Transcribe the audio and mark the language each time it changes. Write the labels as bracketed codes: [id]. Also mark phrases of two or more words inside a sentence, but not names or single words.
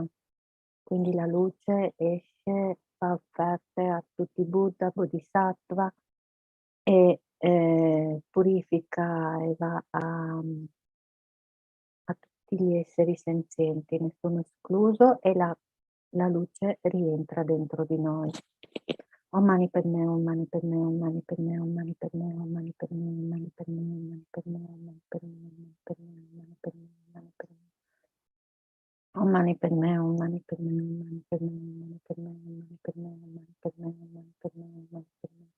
[it] Quindi la luce esce, fa offerte a tutti i Buddha, Bodhisattva e purifica e va a tutti gli esseri senzienti, nessuno escluso, e la luce rientra dentro di noi. [sa] Om Mani Padme Hum, Mani Padme Hum, Mani Padme Hum, Mani Padme Hum, Mani Padme Hum, Mani Padme Hum, Mani Padme Hum, Mani Padme Hum, Mani Padme Hum, Mani Padme Hum, Mani Padme Hum. Om Mani Padme Hum, Mani Padme Hum, Mani Padme Hum, Mani Padme Hum, Mani Padme Hum, Mani Padme Hum, Mani Padme Hum, Mani Padme Hum.